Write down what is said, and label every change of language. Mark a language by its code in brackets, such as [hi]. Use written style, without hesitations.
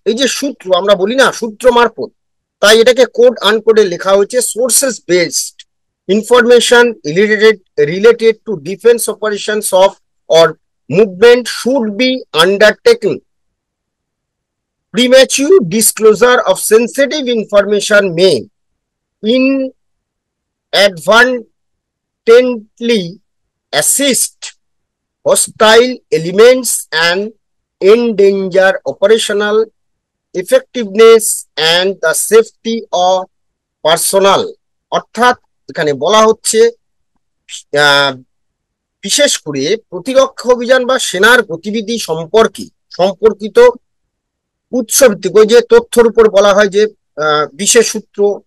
[bn] এই যে সূত্র আমরা বলি না, সূত্র মারফত, তাই এটাকে কোড আনকোডে লেখা হয়েছে [en] Sources based information related to defence operations of or movement should be undertaken. Premature disclosure of sensitive information may inadvertently assist hostile elements and endanger operational effectiveness and the safety of personnel। [bn] অর্থাৎ এখানে বলা হচ্ছে বিশেষ করে প্রতিরক্ষা অভিযান বা সেনার গতিবিধি সম্পর্কিত উৎসভিত্তিক, ওই যে তথ্যের উপর বলা হয় যে বিশেষ সূত্র